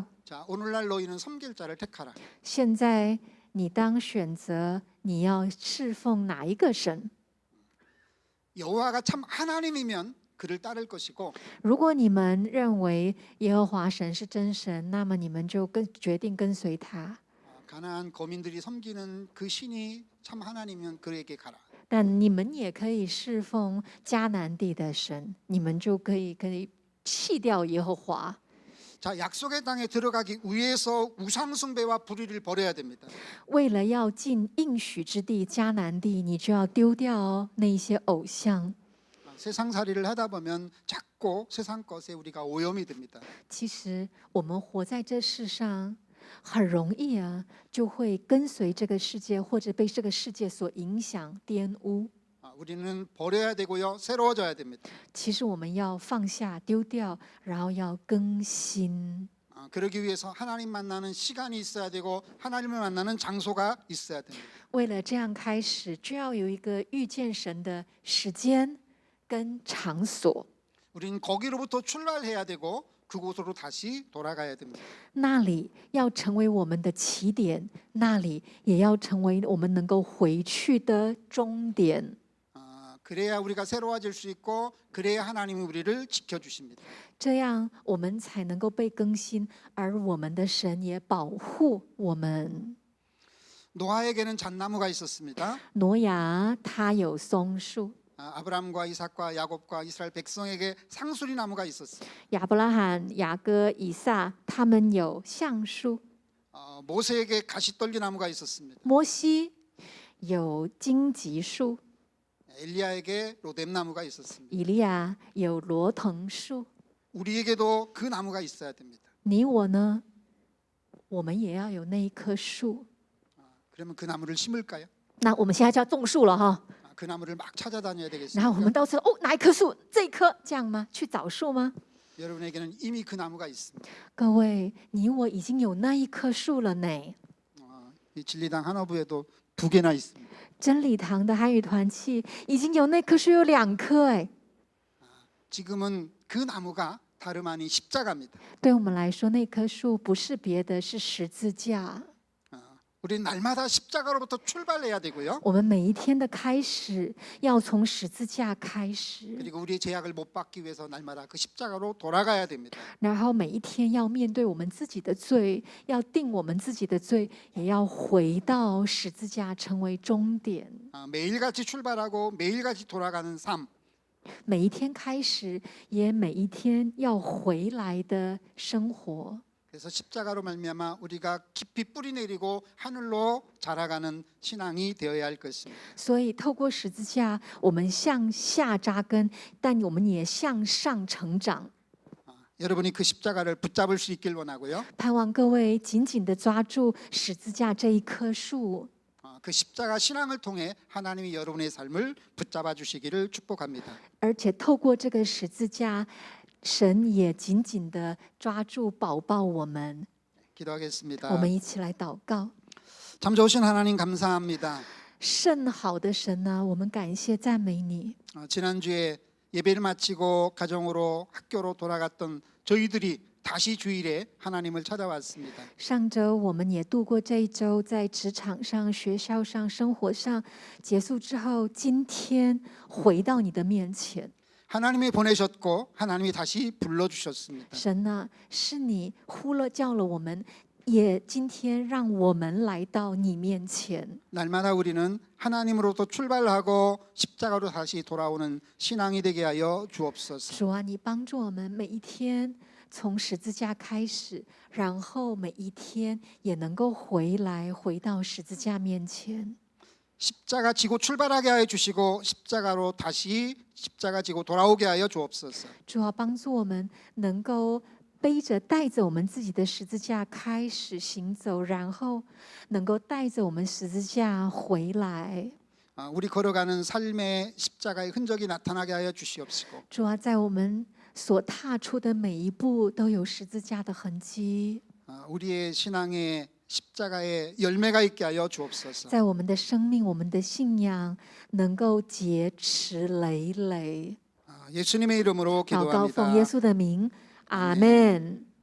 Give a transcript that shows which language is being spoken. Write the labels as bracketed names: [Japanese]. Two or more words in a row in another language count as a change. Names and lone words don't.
[Korean] 자, 오늘날 너희는 섬길 자를 택하라. [Chinese] 现在你当选择你要侍奉哪一个神。 [Korean] 여호와가 참 하나님이면 그를 따를 것이고 [Chinese] 如果你们认为耶和华神是真神，那么你们就决定跟随他。 [Korean] 가나안 거민들이 섬기는 그 신이 참 하나님이면 그에게 가라. [Chinese] 但你们也可以侍奉迦南地的神，你们就可以弃掉耶和华。 [Korean] 자, 약속의 땅에 들어가기 위해서 우상 숭배와 불의를 버려야 됩니다. [Chinese] 为了要进应许之地迦南地，你就要丢掉那一些偶像。 [Korean] 세상살이를 하다 보면 자꾸 세상 것에 우리가 오염이 됩니다. [Chinese] 其实我们活在这世上，很容易啊，就会跟随这个世界，或者被这个世界所影响、玷污。 [Korean] 우리는 버려야 되고요, 새로워져야 됩니다. [Chinese] 其实我们要放下、丢掉，然后要更新。 [Korean] 그러기 위해서 하나님 만나는 시간이 있어야 되고 하나님을 만나는 장소가 있어야 됩니다. [Chinese] 为了这样开始，就要有一个遇见神的时间跟场所。 [Korean] 우리는 거기로부터 출발해야 되고 그곳으로 다시 돌아가야 됩니다. [Chinese] 那里要成为我们的起点，那里也要成为我们能够回去的终点。 [Korean] 그래야 우리가 새로워질 수 있고 그래야 하나님이 우리를 지켜주십니다. [Chinese] 这样我们才能够被更新，而我们的神也保护我们。 [Korean] 노아에게는 잣나무가 있었습니다. [Chinese] 挪亚他有松树， [Korean] 아브라함과 이삭과 야곱과 이스라엘 백성에게 상수리 나무가 있었어요. [Chinese] 亚伯拉罕、雅各、以撒他们有橡树， [Korean] 모세에게 가시떨기 나무가 있었습니다. [Chinese] 摩西有荆棘树， [Korean] 엘리야에게 로뎀 나무가 있었습니다. [Chinese] 以利亚有罗藤树。 [Korean] 우리에게도 그 나무가 있어야 됩니다. [Chinese] 你我呢？我们也要有那一棵树。 [Korean] 그러면 그 나무를 심을까요? [Chinese] 那我们现在就要种树了哈。 [Korean] 그 나무를 막 찾아다녀야 [Chinese] 然后我 [Korean] 되겠습니까? [Chinese] 们到处哦，哪一棵树？这一棵，这样吗？去找树吗？ [Korean] 여러분에게는 이미 그 나무가 있습니다. [Chinese] 各位，你我已经有那一棵树了呢。 [Korean] 이 진리당 한어부에도 2개나 있습니다. [Chinese] 真理堂的汉语团契已经有那棵树有2棵哎。 [Korean] 지금은 그 나무가 다름 아닌 십자가입니다. [Chinese] 对我们来说，那棵树不是别的，是十字架。 [Korean] 우리 날마다 십자가로부터 출발해야 되고요. [Chinese] 我们每一天的开始要从十字架开始， [Korean] 그리고 우리의 제약을 못 받기 위해서 날마다 그 십자가로 돌아가야 됩니다. [Chinese] 然后每一天要面对我们自己的罪，要定我们自己的罪，也要回到十字架成为终点。 [Korean] 매일같이 출발하고 매일같이 돌아가는 삶. [Chinese] 每一天开始，也每一天要回来的生活。 [Korean] 그래서 십자가로 말미암아 우리가 깊이 뿌리 내리고 하늘로 자라가는 신앙이 되어야 할 것입니다. [Chinese] 所以，透过十字架，我们向下扎根，但我们也向上成长。 [Korean] 여러분이 그 십자가를 붙잡을 수 있길 원하고요. [Chinese] 盼望各位紧紧地抓住十字架这一棵树。 [Korean] 그 십자가 신앙을 통해 하나님이 여러분의 삶을 붙잡아 주시기를 축복합니다. [Chinese] 而且透过这个十字架，神也紧紧地抓住、保抱我们。 [Korean] 기도하겠습니다. [Chinese] 我们一起来祷告。 [Korean] 참 좋으신 하나님 감사합니다. [Chinese] 甚好的神啊，我们感谢赞美你。 [Korean] 지난주에 예배를 마치고 가정으로 학교로 돌아갔던 저희들이 다시 주일에 하나님을 찾아왔습니다. [Chinese] 上周我们也度过这一周，在职场上、学校上、生活上结束之后，今天回到你的面前。 [Korean] 하나님이 보내셨고 하나님이 다시 불러주셨습니다. [Chinese] 神啊，是你叫了我们，也今天让我们来到你面前。 [Korean] 날마다 우리는 하나님으로부터 출발하고 십자가로 다시 돌아오는 신앙이 되게 하여 주옵소서. [Chinese] 主啊，你帮助我们每一天从十字架开始，然后每一天也能够回到十字架面前。 [Korean] 십자가 지고 출발하게 하여 주시고 십자가로 다시 십자가 지고 돌아오게 하여 주옵소서. [Chinese] 主要帮助我们能够带着我们自己的十字架开始行走，然后能够带着我们十字架回来。 [Korean] 우리 걸어가는 삶의 십자가의 흔적이 나타나게 하여 주시옵시고 [Chinese] 主啊，在我们所踏出的每一步都有十字架的痕迹， [Korean] 우리의 신앙에 십자가의 열매가 있게 하여 주옵소서. [Chinese] 在我们的生命、我们的信仰能够结实累累。 [Korean] 예수님의 이름으로 [Chinese] 祷告奉耶 [Korean] 기도합니다. [Chinese] 稣的名，阿门。